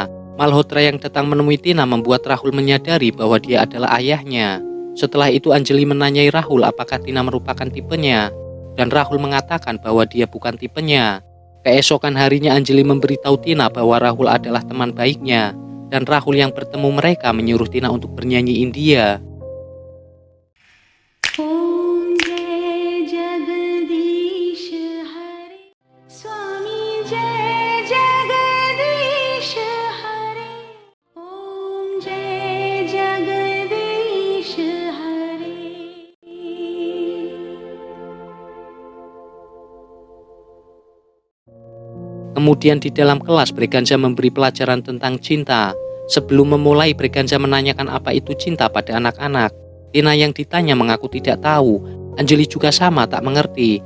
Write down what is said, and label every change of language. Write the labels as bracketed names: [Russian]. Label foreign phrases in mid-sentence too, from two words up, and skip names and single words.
[Indonesian] Malhotra yang datang menemui Tina membuat Rahul menyadari bahwa dia adalah ayahnya. Setelah itu Anjali menanyai Rahul apakah Tina merupakan tipenya, dan Rahul mengatakan bahwa dia bukan tipenya. Keesokan harinya Anjali memberitahu Tina bahwa Rahul adalah teman baiknya, dan Rahul yang bertemu mereka menyuruh Tina untuk bernyanyi India. [Hindi] ओम जय जगदीश हरे, स्वामी जय जगदीश हरे, ओम जय जगदीश हरे. [Indonesian] Kemudian di dalam kelas Breganza memberi pelajaran tentang cinta. Sebelum memulai, Breganza menanyakan apa itu cinta pada anak-anak. Tina yang ditanya mengaku tidak tahu. Anjali juga sama tak mengerti.